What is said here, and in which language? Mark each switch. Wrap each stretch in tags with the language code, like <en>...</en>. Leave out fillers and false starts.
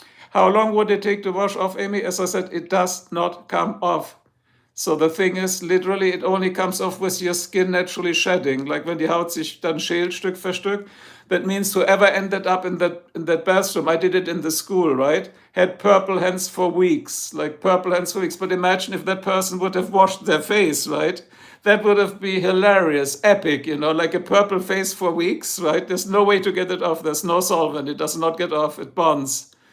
<en>How long would it take to wash off, Amy? As I said, it does not come off. So the thing is, literally, it only comes off with your skin naturally shedding. Like when</en> <de>die Haut sich dann schält, Stück für Stück.</de> <en>That means whoever ended up in that bathroom, I did it in the school, right? Had purple hands for weeks, like purple hands for weeks. But imagine if that person would have washed their face, right? That would have been hilarious, epic, like a purple face for weeks, right? There's no way to get it off. There's no solvent. It does not get off. It bonds.</en>